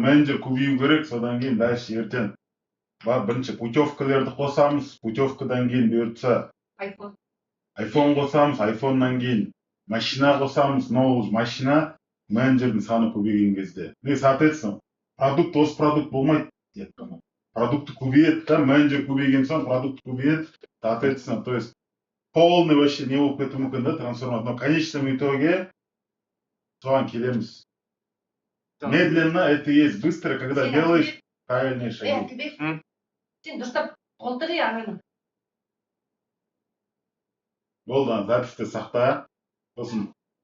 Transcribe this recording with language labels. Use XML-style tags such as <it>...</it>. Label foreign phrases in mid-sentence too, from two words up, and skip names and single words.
<kk>Менеджер көбею керек, содан кейін дальше ертең. Бірінші путевкалерді қосамыз, путевкадан кейін бұйыртса iPhone қосамыз, iPhone'нан кейін машина қосамыз,</kk> <ru>новый машина,</ru> <kk>менеджердің саны көбейген кезде. И, соответственно, осы продукт болмайды. Продукты көбейеді, да, менеджер көбейген соң продукт көбейеді,</kk> <ru>соответственно, то есть полный вообще не</ru> <kk>болып кетуі мүмкін да,</kk> <ru>трансформация. Но в конечном итоге соған келеміз. Медленно это есть, быстро, когда делаешь правильные шаги.</ru> <kk>Сен дұрыстап толтыр ағайын. Болды, записьті сақта. Сосын</kk>